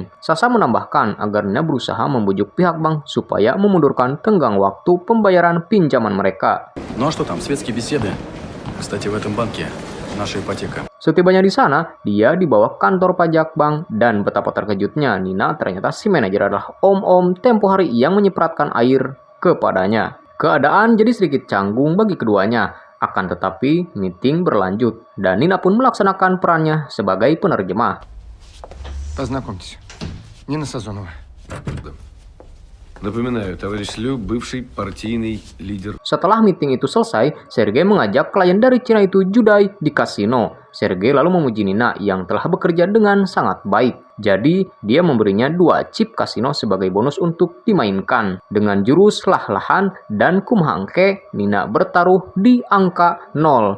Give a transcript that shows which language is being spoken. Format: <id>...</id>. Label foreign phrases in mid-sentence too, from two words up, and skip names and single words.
<id>Sasa menambahkan agar Nina berusaha membujuk pihak bank supaya memundurkan tenggang waktu pembayaran pinjaman mereka.</id> <ru>Ну а что там, светские беседы? Кстати, в этом банке наша ипотека.</ru> <id>Setibanya di sana, dia dibawa kantor pajak bank dan betapa terkejutnya Nina ternyata si manajer adalah om-om tempo hari yang menyipratkan air kepadanya. Keadaan jadi sedikit canggung bagi keduanya, akan tetapi meeting berlanjut dan Nina pun melaksanakan perannya sebagai penerjemah.</id> <ru>Познакомьтесь, Нина Сазонова. Напоминаю, товарищ Лю, бывший партийный лидер.</ru> <id>Setelah meeting itu selesai, Sergei mengajak klien dari Cina itu judai di kasino. Sergei lalu memuji Nina yang telah bekerja dengan sangat baik. Jadi, dia memberinya 2 chip kasino sebagai bonus untuk dimainkan. Dengan jurus lah-lahan dan kumhangke, Nina bertaruh di angka 0.</id>